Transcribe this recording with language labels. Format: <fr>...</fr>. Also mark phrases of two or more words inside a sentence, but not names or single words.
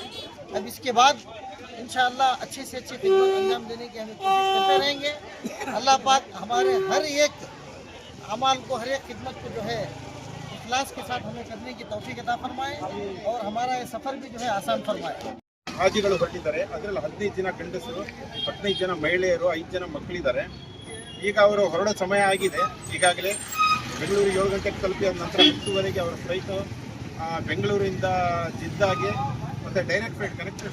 <hi>अब इसके बाद इंशाअल्लाह अच्छे से अच्छी खिदमत अंजाम देने की हमें कोशिश करते रहेंगे. अल्लाह पाक हमारे हर एक अमाल को, हर एक खिदमत को जो है इखलास के साथ हमें करने की तौफीक अता फरमाए और हमारा ये सफ़र भी जो है आसान फरमाए.</hi> <kn>ಹಾಜಿಗಳು ಹೊರಟಿದ್ದಾರೆ. ಅದರಲ್ಲಿ 15 ಜನ ಗಂಡಸರು, 15 ಜನ ಮಹಿಳೆಯರು, 5 ಜನ ಮಕ್ಕಳಿದ್ದಾರೆ. ಈಗ ಅವರು ಹೊರಡೋ ಸಮಯ ಆಗಿದೆ. ಈಗಾಗಲೇ ಬೆಂಗಳೂರಿಗೆ 7 ಗಂಟೆಗೆ ತಲುಪಿದ ನಂತರ 10 ಅವರ ಫ್ಲೈಟು ಬೆಂಗಳೂರಿಂದ ಜಿದ್ದಾಗೆ, ಮತ್ತು</kn> <en>direct flight, connected</en>